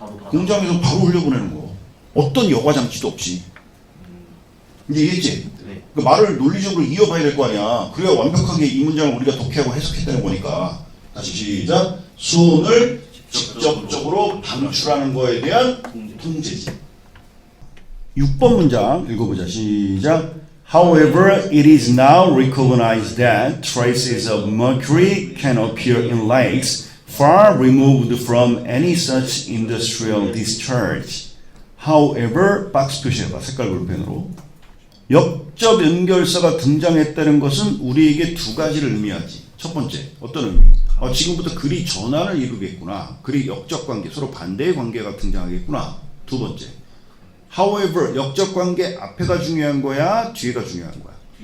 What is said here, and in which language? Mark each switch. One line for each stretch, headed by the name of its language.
Korean: 공장에서 바로 흘려보내는 거. 어떤 여과 장치도 없이. 이제 이해했지? 네. 그 말을 논리적으로 이어가야 될 거 아니야. 그래야 완벽하게 이 문장을 우리가 독해하고 해석했다는 거니까. 다시 시작. 수은을 직접적으로 방출하는 거에 대한 통제지. 6번 문장 읽어보자. 시작.
English: However, it is now recognized that traces of mercury can appear in lakes far removed from any such industrial discharge.
Korean: However, 박스 표시해봐. 색깔 볼펜으로. 역접 연결사가 등장했다는 것은 우리에게 두 가지를 의미하지. 첫 번째, 어떤 의미? 지금부터 글이 전환을 이루겠구나. 글이 역적 관계, 서로 반대의 관계가 등장하겠구나. 두 번째, however, 역적 관계 앞에가 중요한 거야? 뒤에가 중요한 거야?